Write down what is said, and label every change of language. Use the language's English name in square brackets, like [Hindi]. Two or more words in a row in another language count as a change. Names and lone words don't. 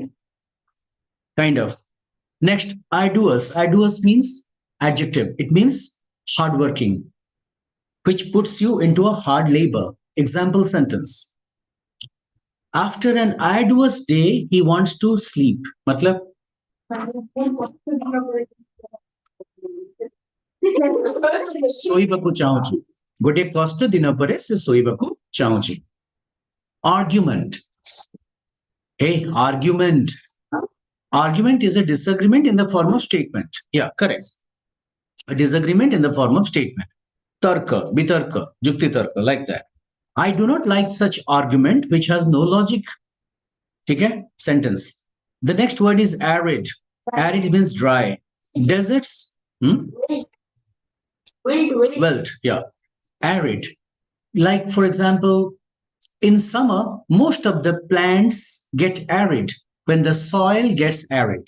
[English] Kind of. Next, arduous. Arduous means adjective. It means hardworking, which puts you into a hard labor. Example sentence. After an arduous day, he wants to sleep. Matlab, [Odia] ଶୋଇବାକୁ ଚାହୁଁଛି ଗୋଟିଏ କଷ୍ଟ ଦିନ ପରେ ସେ ଶୋଇବାକୁ ଚାହୁଁଛି argument. [English] Hey, argument. Argument is a disagreement in the form of statement. Yeah, correct. A disagreement in the form of statement. [Odia] ତର୍କ, ବିତର୍କ, ଯୁକ୍ତି ତର୍କ, [English] like that. I do not like such argument which has no logic. Okay? Sentence. The next word is arid. Arid means dry. Deserts. Wilt, yeah. Arid. Like, for example, in summer, most of the plants get arid when the soil gets arid.